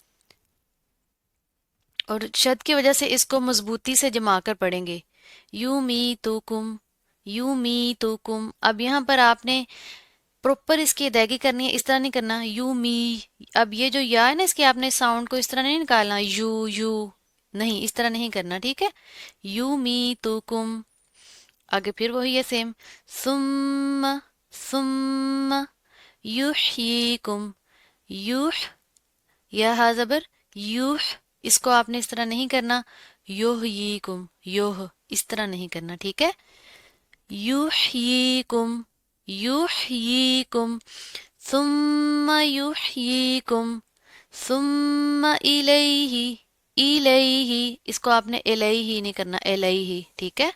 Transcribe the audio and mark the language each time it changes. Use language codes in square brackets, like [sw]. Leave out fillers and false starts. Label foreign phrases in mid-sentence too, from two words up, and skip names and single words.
[ur] اور شد کی وجہ سے اس کو مضبوطی سے جما کر پڑھیں گے، [ar] یومیتکم، یومیتکم، [ur] اب یہاں پر آپ نے پروپر اس کی ادائیگی کرنی ہے، اس طرح نہیں کرنا یو می، اب یہ جو یا ہے نا اس کی آپ نے ساؤنڈ کو اس طرح نہیں نکالنا یو یو، نہیں اس طرح نہیں کرنا، ٹھیک ہے؟ [ar] یو می تو کم، [ur] آگے پھر وہی ہے سیم، [ar] ثم، ثم یحییکم، یوح، یا ہا زبر یوح، [ur] اس کو آپ نے اس طرح نہیں کرنا [ar] یحییکم، یوہ، [ur] اس طرح نہیں کرنا، ٹھیک ہے؟ [ar] یحییکم، یحییکم، ثم یحییکم، ثم الیہ، الیہ، [ur] اس کو آپ نے الیہ نہیں کرنا الیہ، ٹھیک ہے؟